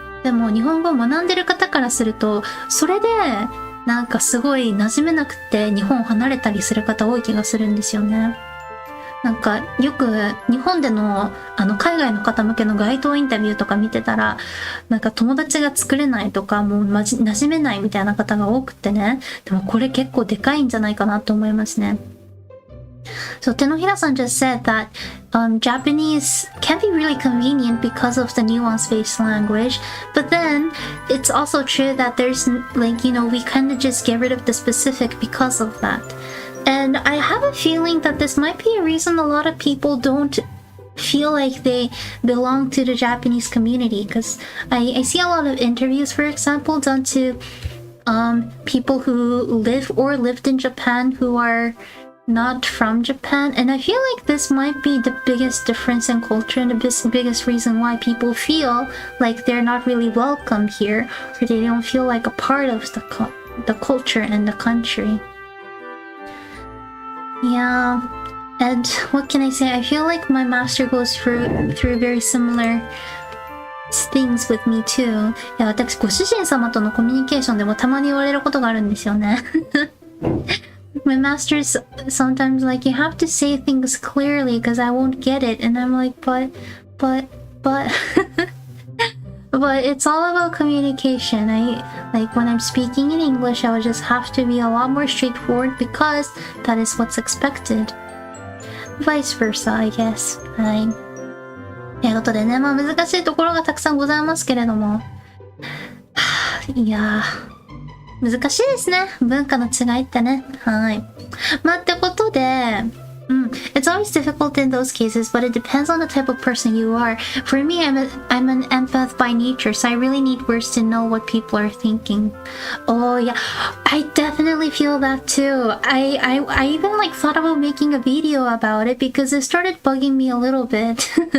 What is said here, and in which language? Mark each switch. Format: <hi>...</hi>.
<ja>でも日本語を学んでる方からすると、それで、なんかすごい馴染めなくて日本を離れたりする方多い気がするんですよね。なんかよく日本での海外の方向けの街頭インタビューとか見てたら、なんか友達が作れないとかもう馴染めないみたいな方が多くてね。でもこれ結構でかいんじゃないかなと思いますね。</ja> <en>So Tenohira-san just said that Japanese can be really convenient because of the nuance-based language, but then it's also true that there's like, you know, we kind of just get rid of the specific because of that. And I have a feeling that this might be a reason a lot of people don't feel like they belong to the Japanese community, because I see a lot of interviews, for example, done to people who live or lived in Japan who are not from Japan, and I feel like this might be the biggest difference in culture and the biggest reason why people feel like they're not really welcome here, or they don't feel like a part of the culture and the country. Yeah, and what can I say? I feel like my master goes through very similar things with me too.</en> <ja>いや、私ご主人様とのコミュニケーションでもたまに言われることがあるんですよね。</ja> <en>My master's sometimes like, you have to say things clearly because I won't get it, and I'm like, but but it's all about communication. Like when I'm speaking in English, I would just have to be a lot more straightforward because that is what's expected. Vice versa, I guess.</en> <ja>ということでね、まあ難しいところがたくさんございますけれども、いやー、難しいですね。文化の違いってね。はい。まあってことで、</ja> <en>It's always difficult in those cases, but it depends on the type of person you are. For me, I'm an empath by nature, so I really need words to know what people are thinking. Oh yeah, I definitely feel that too. I even like thought about making a video about it because it started bugging me a little bit.</en>